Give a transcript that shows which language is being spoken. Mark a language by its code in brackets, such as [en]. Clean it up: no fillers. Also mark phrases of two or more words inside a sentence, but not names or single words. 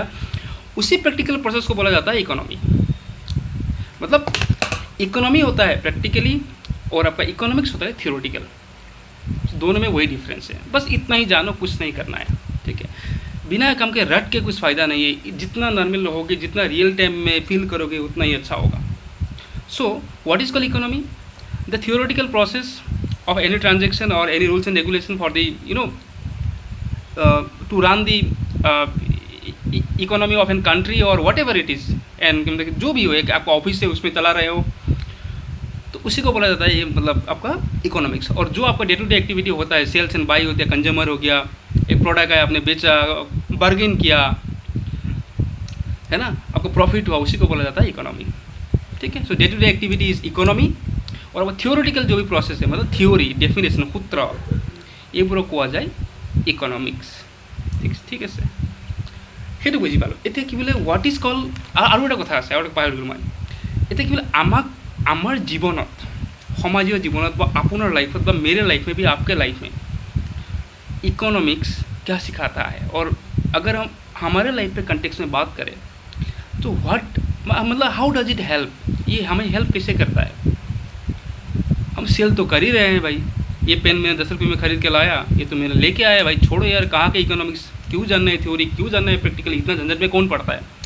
[hi] उसी [en] practical process [hi] को बोला जाता है इकोनॉमी। मतलब इकोनॉमी होता है प्रैक्टिकली, और आपका इकोनॉमिक्स होता है थियोरेटिकल। दोनों में वही डिफरेंस है, बस इतना ही जानो, कुछ नहीं करना है, ठीक है। बिना काम के रट के कुछ फ़ायदा नहीं है। जितना नॉर्मल रहोगे, जितना [en] real time [hi] में फील करोगे, उतना ही अच्छा होगा। [en] So what is called economy? the theoretical process of any transaction or any rules and regulation for the to run the economy of an country or whatever it is, and [hi] जो भी हो, एक आपका ऑफिस है उसमें चला रहे हो, तो उसी को बोला जाता है ये, मतलब आपका इकोनॉमिक्स। और जो आपका [en] day to day activity [hi] होता है, [en] sales and buy [hi] होती है, कंज्यूमर हो गया, एक प्रोडक्ट है आपने बेचा, बार्गेन किया, है ना, आपको प्रॉफिट हुआ, उसी को बोला जाता है इकोनॉमी, ठीक है। [en] So day to day activity is economy. [hi] और वो थियोरेटिकल जो भी प्रोसेस है, मतलब थ्योरी, डेफिनेशन, सूत्र, ये पूरा कुआ जाए इकोनॉमिक्स, [as] ঠিক আছে। সেইটো বুঝি পালোঁ। এতিয়া কি বোলে [en] what is call, [as] আৰু এটা কথা আছে, আৰু এটা পাহৰি গ'লোঁ মই। এতিয়া কি বোলে আমাৰ জীৱনত, সমাজীয় জীৱনত, বা আপোনাৰ লাইফত, বা [hi] मेरे लाइफ में भी, आपके लाइफ में इकोनॉमिक्स क्या सिखाता है। और अगर हम हमारे लाइफ पे कंटेक्स्ट में बात करें, तो मतलब [en] how does it help, [hi] ये हमें हेल्प कैसे करता है। हम सेल तो कर ही रहे हैं भाई, ये पेन मैंने 10 रुपये में ख़रीद के लाया, ये तो मैंने लेके आया भाई, छोड़ो यार, कहाँ के इकोनॉमिक्स, क्यों जानना है थ्योरी, क्यों जानना है प्रैक्टिकल, इतना झंझट में कौन पढ़ता है।